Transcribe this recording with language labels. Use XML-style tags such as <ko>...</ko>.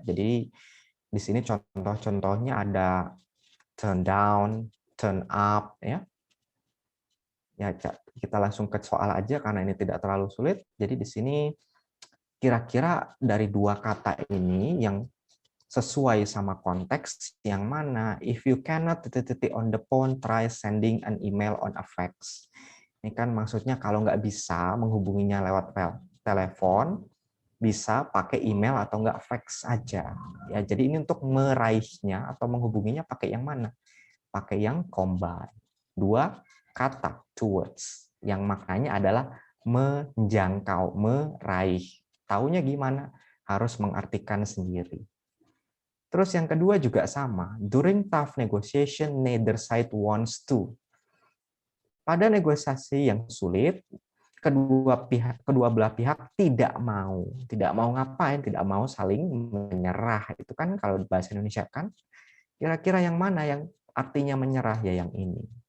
<id>Jadi di sini contoh-contohnya ada turn down, turn up ya. Ya, kita langsung ke soal aja karena ini tidak terlalu sulit. Jadi di sini kira-kira dari dua kata ini yang sesuai sama konteks yang mana?</id> <en>If you cannot on the phone, try sending an email on a fax.</en> <id>Ini kan maksudnya kalau nggak bisa menghubunginya lewat telepon, bisa pakai email atau nggak fax aja. Ya, jadi ini untuk meraihnya atau menghubunginya pakai yang mana? Pakai yang combine. Dua kata, two words, yang maknanya adalah menjangkau, meraih. Taunya gimana? Harus mengartikan sendiri. Terus yang kedua juga sama.</id> <en>During tough negotiation, neither side wants to.</en> <id>Pada negosiasi yang sulit, kedua belah pihak tidak mau ngapain, tidak mau saling menyerah. Itu kan kalau bahasa Indonesia kan, kira-kira yang mana yang artinya menyerah? Ya yang ini.</id>